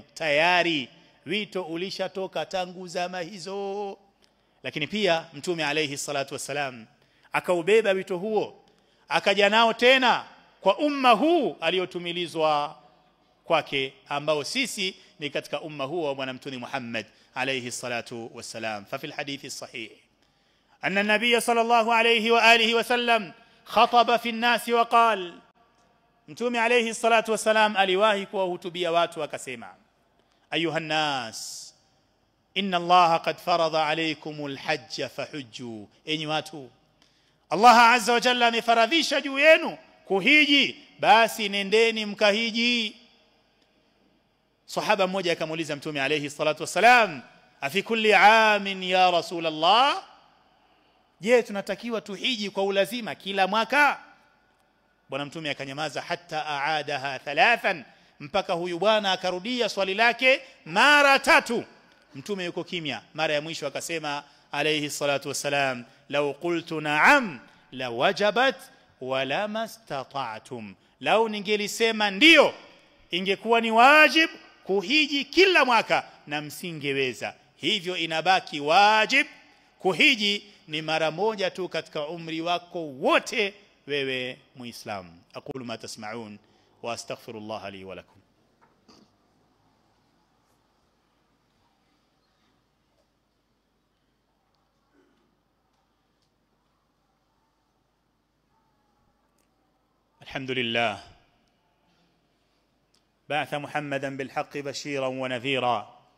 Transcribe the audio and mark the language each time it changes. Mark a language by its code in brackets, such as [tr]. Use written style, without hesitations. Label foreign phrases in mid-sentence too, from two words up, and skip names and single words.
[sw] Tayari wito ulishatoka tangu zama hizo, lakini pia mtume [ar] عليه الصلاة والسلام [sw] akaubeba wito huo, akaja nao tena kwa umma huu aliotumilizwa kwake ambao sisi ni katika umma huo wa bwana mtume Muhammad [ar] عليه الصلاة والسلام. ففي الحديث الصحيح أن النبي صلى الله عليه وعلى آله وسلم خطب في الناس وقال, [sw] mtume [ar] عليه الصلاة والسلام [sw] aliwahi kuwahutubia watu akasema, [ar] أيها الناس إن الله قد فرض عليكم الحج فحجوا, [sw] enyi watu, [ar] الله عز وجل [sw] amefaradhisha juu yenu kuhiji, basi nendeni mkahiji. Sahaba mmoja akamuuliza mtume [ar] عليه الصلاة والسلام, أفي كل عام يا رسول الله, [sw] je, tunatakiwa tuhiji kwa ulazima kila mwaka? Bwana mtume akanyamaza [ar] حتى أعادها ثلاثا, [sw] mpaka huyu bwana akarudia swali lake mara 3. Mtume yuko kimya. Mara ya mwisho akasema [ar] عليه الصلاة والسلام لو قلت نعم لوجبت ولما استطعتم, [sw] lau ningelisema ndio ingekuwa ni wajib kuhiji kila mwaka na msingeweza. Hivyo inabaki wajib kuhiji ni mara moja tu katika umri wako wote wewe muislamu. [ar] أقول ما تسمعون وأستغفر الله لي ولكم. الحمد لله بعث محمدا بالحق بشيرا ونذيرا